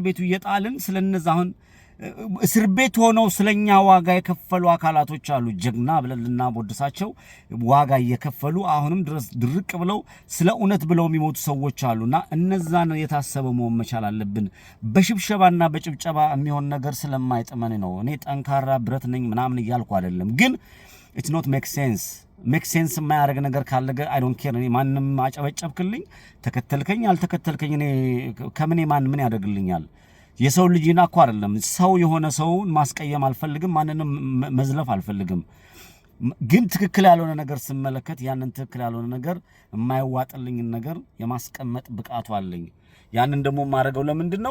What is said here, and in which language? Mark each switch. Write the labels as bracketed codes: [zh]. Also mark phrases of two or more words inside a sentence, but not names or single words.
[am] ቤቱ እየጣልን ስለነዛ አሁን እስር ቤት ሆነው ስለኛ ዋጋ የከፈሉ አካላቶች አሉ። ጀግና ብለን ልናወድሳቸው ዋጋ እየከፈሉ አሁንም ድረስ ድርቅ ብለው ስለ እውነት ብለው የሚሞቱ ሰዎች አሉና እነዛን የታሰበ መሆን መቻል አለብን። በሽብሸባና በጭብጨባ የሚሆን ነገር ስለማይጥመን ነው። እኔ ጠንካራ ብረት ነኝ ምናምን እያልኩ አይደለም። ግን [en] it's not make sense [am] የማያደርግ ነገር ካለ [en] I don't care። [am] እኔ ማንንም አጨበጨብክልኝ ተከተልከኝ አልተከተልከኝ እኔ ከምን ምን ያደርግልኛል? የሰው ልጅና እኮ አይደለም ሰው የሆነ ሰውን ማስቀየም አልፈልግም፣ ማንንም መዝለፍ አልፈልግም። ግን ትክክል ያልሆነ ነገር ስመለከት ያንን ትክክል ያልሆነ ነገር የማይዋጥልኝ ነገር የማስቀመጥ ብቃቱ አለኝ። ያንን ደግሞ ማረገው ለምንድነው?